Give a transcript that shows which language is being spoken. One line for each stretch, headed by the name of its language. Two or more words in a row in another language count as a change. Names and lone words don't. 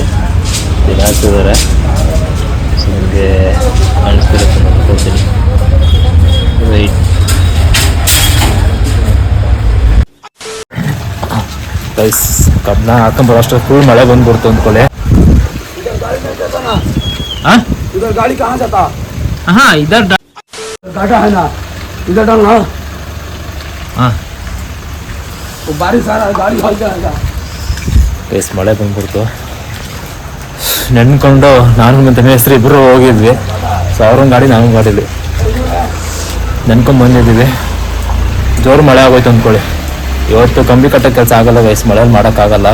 Kannada: ಇದು ಹಾಕ್ತಿದ್ದಾರೆ. ಸೊ ನಿಮಗೆ ಕಾಣಿಸ್ತಿರುತ್ತೆ ನೋಡ್ಕೊಳ್ತೀನಿ.
English: wait guys,
Kannada: ಕಬ್ಬನ ಹಾಕೊಂಬರೋ ಅಷ್ಟು ಫುಲ್ ಮಳೆ ಬಂದ್ಬಿಡ್ತು ಅಂದ್ಕೊಳ್ಳಿ.
Hindi: हाँ गाड़ी ಕहाँ जाता? हाँ इधर गाड़ा है ना, इधर डालना. हाँ वो बारिश आ रहा है, गाड़ी हल जाएगा.
Kannada: ಗೈಸ್ ಮಳೆ ಬಂದ್ಬಿಡ್ತು. ನೆನ್ಕೊಂಡು ನಾನು ಮತ್ತು ಮೇಸ್ತ್ರಿ ಇಬ್ಬರು ಹೋಗಿದ್ವಿ. ಸೊ ಅವ್ರೊಂದು ಗಾಡಿ ನಾವೊಂದು ಗಾಡೀಲಿ ನೆನ್ಕೊಂಡು ಬಂದಿದ್ದೀವಿ. ಜೋರು ಮಳೆ ಆಗೋಯ್ತು ಅಂದ್ಕೊಳ್ಳಿ. ಇವತ್ತು ಕಂಬಿ ಕಟ್ಟೋ ಕೆಲಸ ಆಗಲ್ಲ ಗೈಸ್, ಮಳೆಯಲ್ಲಿ ಮಾಡೋಕ್ಕಾಗಲ್ಲ.